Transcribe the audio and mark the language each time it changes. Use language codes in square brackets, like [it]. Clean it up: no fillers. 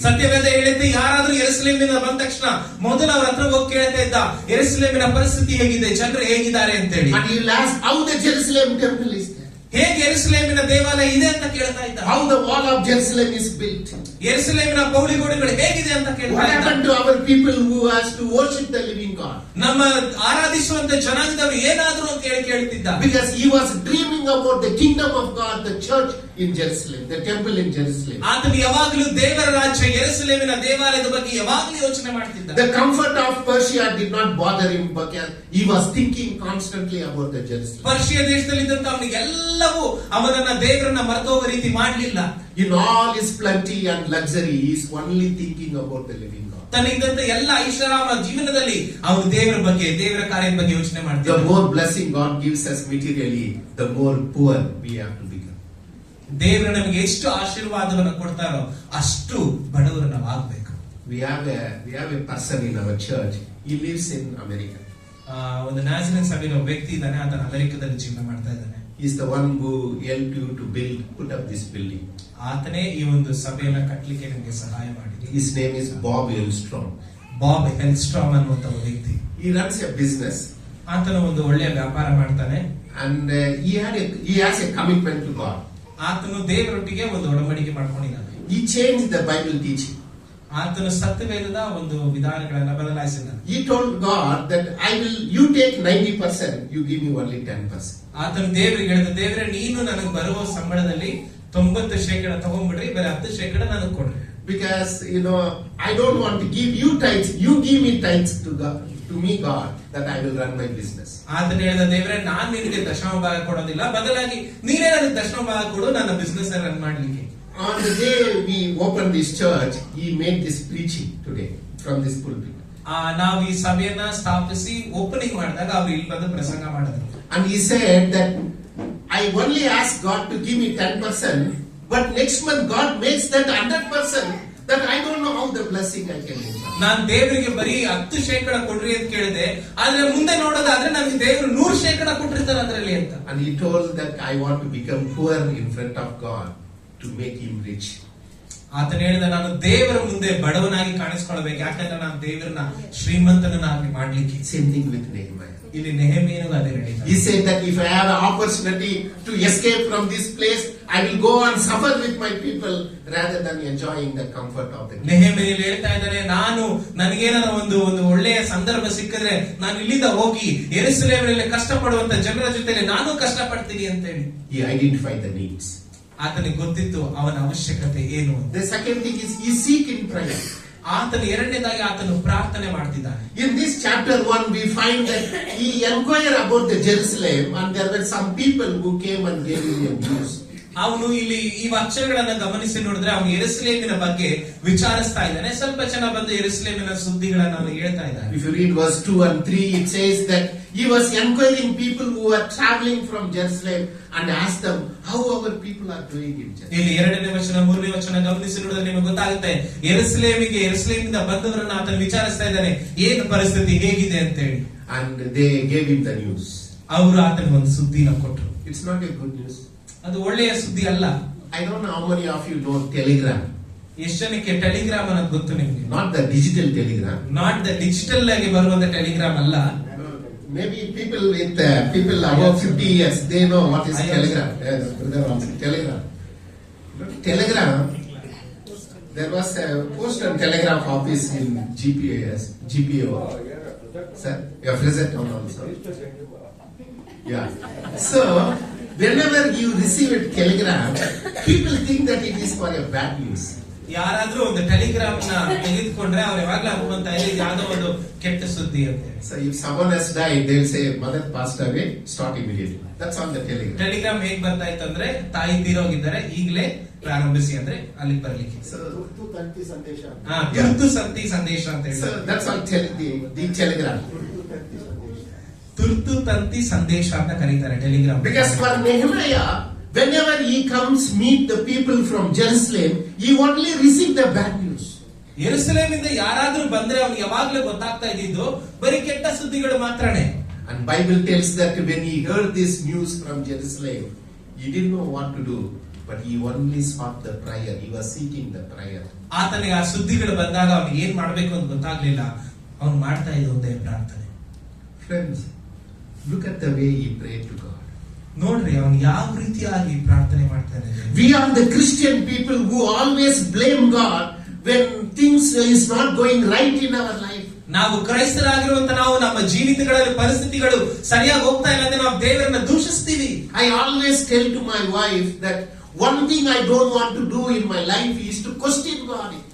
[kn] ಸತ್ಯವೇದ ಹೇಳುತ್ತೆ, ಯಾರಾದ್ರೂ ಯೆರೂಸಲೇಮಿನ ಬಂದ ತಕ್ಷಣ ಮೊದಲು ಅವರ ಹತ್ರ ಹೋಗಿ ಕೇಳ್ತಾ ಇದ್ದ, ಯೆರೂಸಲೇಮಿನ ಪರಿಸ್ಥಿತಿ ಹೇಗಿದೆ, ಜನರು ಹೇಗಿದ್ದಾರೆ ಅಂತ ಹೇಳಿ. [en] And he will ask how the Jerusalem temple is there. [kn] ಹೇಗೆ ಯೆರೂಸಲೇಮಿನ ದೇವಾಲಯ ಇದೆ ಅಂತ ಕೇಳ್ತಾ ಇದ್ದ. [en] How the wall of Jerusalem is built. [kn] ಯೆರೂಸಲೇಮಿನ ಪೌಳಿಗೋಡೆಗಳು ಹೇಗಿದೆ ಅಂತ ಕೇಳ್ತಾ [en] What [kn] ಇದ್ದ. [en] happened to our people who has to worship the living God? [kn] ನಮ್ಮ ಆರಾಧಿಸುವಂತ ಜನಾಂಗದವರು ಏನಾದ್ರು ಅಂತ ಹೇಳಿ ಕೇಳ್ತಿದ್ದ. [en] Because he was dreaming about the kingdom of God, the church in Jerusalem, the temple in Jerusalem. [kn] ಆತನು ಯಾವಾಗಲೂ ದೇವರ ರಾಜ್ಯ ಯೆರೂಸಲೇಮಿನ ದೇವಾಲಯದ ಬಗ್ಗೆ ಯಾವಾಗಲೂ ಯೋಚನೆ ಮಾಡ್ತಿದ್ದ. [en] The comfort of Persia did not bother him because he was thinking constantly about the Jerusalem. [kn] Persia ದೇಶದಲ್ಲಿದ್ದಂತ ಅವನಿಗೆ ಎಲ್ಲವೂ ಅವನನ್ನ ದೇವರನ್ನ ಮರೆತೋಗ ರೀತಿ ಮಾಡಲಿಲ್ಲ. [en] In all his plenty and luxury, he is only thinking about the living God. [kn] ತನಗಿದ್ದಂತ ಎಲ್ಲ ಐಷಾರಾಮ ಜೀವನದಲ್ಲಿ ಅವನು ದೇವರ ಬಗ್ಗೆ, ದೇವರ ಕಾರ್ಯದ ಬಗ್ಗೆ ಯೋಚನೆ [en] The [kn] ಮಾಡ್ತಿದ್ದ. [en] more blessing God gives us materially, the more poor we have to become. [kn] ದೇವರು ನಮಗೆ ಎಷ್ಟು ಆಶೀರ್ವಾದವನ್ನು ಕೊಡ್ತಾರೋ ಅಷ್ಟು ಬಡವರು ನಾವು ಆಗ್ಬೇಕು. [en] We have a person in our church. He lives in America. [kn] ಒಂದು ನ್ಯಾಷನಲ್ ಸಭೆಯ ಒಬ್ಬ ವ್ಯಕ್ತಿ ಇದ್ದಾನೆ, ಆತನ ಅಮೆರಿಕದಲ್ಲಿ ಜೀವನ ಮಾಡ್ತಾ ಇದ್ದಾನೆ. [en] He is the one who helped you to put up this building. [kn] ಆತನೇ ಈ ಒಂದು ಸಭೆಯನ್ನ ಕಟ್ಟಲಿಕ್ಕೆ ನಿಮಗೆ ಸಹಾಯ ಮಾಡಿದ್ರು. [en] His name is Bob Elstrom. [kn] Bob ಹೆಲ್ಸ್ಟ್ರಾಮ್ ಅನ್ನುವಂತ ಒಬ್ಬ ವ್ಯಕ್ತಿ. [en] He runs a business. [kn] ಆತನ ಒಂದು ಒಳ್ಳೆಯ ವ್ಯಾಪಾರ ಮಾಡ್ತಾನೆ. [en] And he has a commitment to God. [kn] ಆತನು ದೇವರೊಟ್ಟಿಗೆ ಒಂದು ಒಡಂಬಡಿಕೆ ಮಾಡ್ಕೊಂಡಿದ್ದಾನೆ. [en] He changed the Bible teaching. [kn] ಆತನು ಸತ್ಯವೇದದ ಒಂದು ವಿಧಾನಗಳನ್ನ ಬದಲಾಯಿಸಿದ್ದಾನೆ. [en] He told God that you take 90%, you give me only 10%. [kn] ಆತನು ದೇವರಿಗೆ ಹೇಳಿದ, ದೇವರೇ ನೀನು ನನಗೆ ಬರುವ ಸಂಬಳದಲ್ಲಿ 90% ತಗೊಂಡ್ಬಿಡ್ರಿ, ಬೇರೆ 10% ನನಗೆ ಕೊಡ್ರಿ. [en] Because I don't want to give you tithes. You give me tithes to me, God, that I will run my business. [kn] ಆತನು ಹೇಳಿದ, ದೇವರೇ ನಾನು ನಿನಗೆ ದಶಮ ಭಾಗ ಕೊಡೋದಿಲ್ಲ, ಬದಲಾಗಿ ನೀನೇ ನನಗೆ ದಶಮ ಭಾಗ ಕೊಡು ನನ್ನ [en] business run [kn] ಮಾಡ್ಲಿಕ್ಕೆ. [en] On the day we opened this church, he made this preaching today from this pulpit. [kn] ನಾವು ಈ ಸಭೆಯನ್ನ ಸ್ಥಾಪಿಸಿ ಓಪನಿಂಗ್ ಮಾಡಿದಾಗ ಅವ್ರು ಇಲ್ಲಿ ಬಂದು ಪ್ರಸಂಗ ಮಾಡಿದ್ರು. [en] And he said that I only ask God to give me 10%, but next month God makes that 100%. that I don't know how the blessing I can enjoy. [kn] ನಾನ್ ದೇವರಿಗೆ ಬರೀ 10% ಕೊಡ್ರಿ ಅಂತ ಕೇಳಿದೆ, ಆದ್ರೆ ಮುಂದೆ ನೋಡೋದಾದ್ರೆ ನಮ್ಗೆ ದೇವರು 100% ಕೊಟ್ಟಿರ್ತಾರೆ ಅದರಲ್ಲಿ ಅಂತ. [en] And he told that I want to become poor in front of God to make him rich. [kn] ಆತನ ಹೇಳಿದ, ನಾನು ದೇವರ ಮುಂದೆ ಬಡವನಾಗಿ ಕಾಣಿಸ್ಕೊಳ್ಬೇಕು, ಯಾಕಂದ್ರೆ ನಾನು ದೇವರನ್ನ ಶ್ರೀಮಂತನನ್ನಾಗಿ ಮಾಡ್ಲಿಕ್ಕೆ. [en] Same thing with Nehemiah. [kn] ಇಲ್ಲಿ ನೆಹೆಮೀಯನಿಗೂ ಅದೇ ನಡೀತದೆ. [en] He said that if I have an opportunity to escape from this place, I will go and suffer with my people rather than enjoying the comfort of the king. [kn] ನೆಹೆಮೀಯನು ಹೇಳ್ತಾ ಇದ್ದಾನೆ, ನನಗೇನಾರ ಒಂದು ಒಳ್ಳೆಯ ಸಂದರ್ಭ ಸಿಕ್ಕಿದ್ರೆ ನಾನು ಇಲ್ಲಿಂದ ಹೋಗಿ ಯೆರೂಸಲೇಮಿನಲ್ಲಿ ಕಷ್ಟಪಡುವಂತ ಜನರ ಜೊತೆಲಿ ನಾನು ಕಷ್ಟಪಡ್ತೀನಿ ಅಂತ ಹೇಳಿ. [en] He identified the needs. [kn] ಆತನಿಗೆ ಗೊತ್ತಿತ್ತು ಅವನ ಅವಶ್ಯಕತೆ ಏನು. [en] The second thing is he seek in prayer. [kn] ಆತನು ಎರಡನೇದಾಗಿ ಆತನು ಪ್ರಾರ್ಥನೆ ಮಾಡ್ತಿದ್ದಾನೆ. [en] In this chapter 1 we find that he inquired about the Jerusalem and there were some people who came and gave him news. [kn] ಅವನು ಇಲ್ಲಿ ಈ ಅಕ್ಷರಗಳನ್ನ ಗಮನಿಸಿ ನೋಡಿದ್ರೆ ಅವನು ಯೆರೂಸಲೇಮಿನ ಬಗ್ಗೆ ವಿಚಾರಿಸ್ತಾ ಇದ್ದಾನೆ. ಸ್ವಲ್ಪ ಜನ ಬಂದು ಯೆರೂಸಲೇಮಿನ ಸುದ್ದಿಗಳನ್ನ ಅವನು ಹೇಳ್ತಾ ಇದ್ದಾನೆ. [en] If you read verse 2 and 3, it says that he was enquiring people who were traveling from Jerusalem and asked them how our people are doing in Jerusalem. [kn] ಇಲ್ಲಿ 2ನೇ ವಚನ 3ನೇ ವಚನ ಗಮನಿಸಿ ನೋಡಿದ್ರೆ ನಿಮಗೆ ಗೊತ್ತಾಗುತ್ತೆ, ಯೆರೂಸಲೇಮಿನಿಂದ ಬಂದವರನ್ನ ಆತನು ವಿಚಾರಿಸ್ತಾ ಇದ್ದಾನೆ, ಏನು ಪರಿಸ್ಥಿತಿ ಹೇಗಿದೆ ಅಂತ ಹೇಳಿ. [en] And they gave him the news. [kn] ಅವರು ಆತನಿಗೆ ಒಂದು ಸುದ್ದಿನ ಕೊಟ್ಟರು. [en] It's not a good news. [kn] ಅದು ಒಳ್ಳೆಯ ಸುದ್ದಿ ಅಲ್ಲ. [en] I don't know how many of you know Telegram. [kn] ಎಷ್ಟು ಜನಕ್ಕೆ ಟೆಲಿಗ್ರಾಮ್ ಅನ್ನೋದು ಗೊತ್ತು ನಿಮ್ಗೆ? [en] Not the digital telegram. Not the digital [kn] ಆಗಿ ಬರುವಂತ ಟೆಲಿಗ್ರಾಮ್ ಅಲ್ಲ. [en] Maybe people above 50 years, they know what is Telegram. Telegram. Telegram. There was a post and telegraph office in GPO. Sir, your present town also. Yeah. So, whenever you receive a telegram, people think that it is for a bad news. [kn] ಯಾರಾದ್ರೂ ಒಂದು Telegram ನ ತೆಗೆದುಕೊಂಡ್ರೆ ಅವ್ರು ಯಾವಾಗ್ಲೂ ಅನ್ಕೊಂತ ಇದೆ ಯಾವ್ದೋ ಒಂದು ಕೆಟ್ಟ ಸುದ್ದಿ ಅಂತ. [en] So if someone has died, they will say mother passed away, start immediately. That's on the telegram. [kn] Telegram ಹೇಗ್ ಬರ್ತಾ ಇತ್ತು ಅಂದ್ರೆ, ತಾಯಿ ತೀರೋಗಿದ್ದಾರೆ ಈಗಲೇ ಪ್ರಾರಂಭಿಸಿ ಅಂದ್ರೆ ಅಲ್ಲಿಗೆ ಬರ್ಲಿಕ್ಕೆ. [en] So [kn] ತುರ್ತು ತಂತಿ ಸಂದೇಶ. ತುರ್ತು ಸಂತಿ ಸಂದೇಶ ಅಂತ ಹೇಳಿ. [en] So that's all the telegram. [kn] ತುರ್ತು ತಂತಿ ಸಂದೇಶ ಅಂತ ಕರೀತಾರೆ Telegram. [en] Because for Nehemiah, whenever he comes meet the people from Jerusalem, he only received the bad news. [kn] ಯೆರೂಸಲೇಮಿಂದ ಯಾರಾದ್ರೂ ಬಂದ್ರೆ ಅವ್ನಿಗೆ ಯಾವಾಗ್ಲೂ ಗೊತ್ತಾಗ್ತಾ ಇದ್ದಿದ್ದು ಬರೀ ಕೆಟ್ಟ ಸುದ್ದಿಗಳು ಮಾತ್ರನೇ. [en] And Bible tells that when he heard this news from Jerusalem, he didn't know what to do, but he only sought the prayer. He was seeking the prayer. [kn] ಆತನಿಗೆ ಆ ಸುದ್ದಿಗಳು ಬಂದಾಗ ಅವ್ನಿಗೆ ಏನ್ ಮಾಡ್ಬೇಕು ಅಂತ ಗೊತ್ತಾಗ್ಲಿಲ್ಲ, ಅವ್ನು ಮಾಡ್ತಾ ಇದ್ದ ಒಂದೇ ಪ್ರಾರ್ಥನೆ. [en] Friends, look at the way he prayed to God. [kn] ನೋಡ್ರಿ ಅವನು ಯಾವ ರೀತಿಯಾಗಿ ಪ್ರಾರ್ಥನೆ ಮಾಡ್ತಾನೆ. [en] We are the Christian people who always blame God when things is not going right in our life. [kn] ನಾವು ಕ್ರೈಸ್ತರಾಗಿರುವಂತ ನಾವು ನಮ್ಮ ಜೀವಿತಗಳಲ್ಲಿ ಪರಿಸ್ಥಿತಿಗಳು ಸರಿಯಾಗಿ ಹೋಗ್ತಾ ಇಲ್ಲ ಅಂದ್ರೆ ನಾವು ದೇವರನ್ನ ದೂಷಿಸ್ತೀವಿ. [en] I always tell to my wife that one thing I don't want to do in my life is to question God.